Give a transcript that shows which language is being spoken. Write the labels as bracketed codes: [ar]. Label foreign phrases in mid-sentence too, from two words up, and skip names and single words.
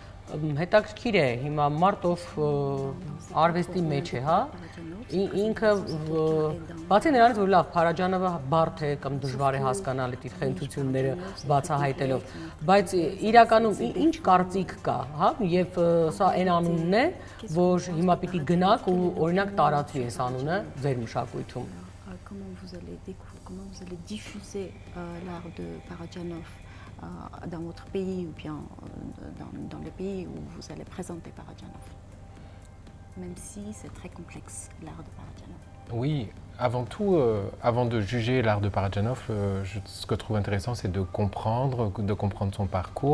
[hy] հետաքրքիր է, հիմա մարդով արվեստի մեջ է, հա, ինքը բացի նրանից, որ լավ, Փարաջանովը բարդ է կամ դժվար է հասկանալ այդ իր խենթությունները բացահայտելով, բայց իրականում ինչ կարծիք կա, հա, եւ սա այն անունն է, որ հիմա պիտի գնաք ու օրինակ տարածվի այս անունը ձեր մշակույթում։ [fr] Comment vous allez diffuser l'art de Parajanov dans votre pays ou bien dans les pays où vous allez présenter Parajanov, même si c'est très complexe l'art de Parajanov. Oui, avant tout, avant de juger l'art de Parajanov, ce que je trouve intéressant, c'est de comprendre son parcours.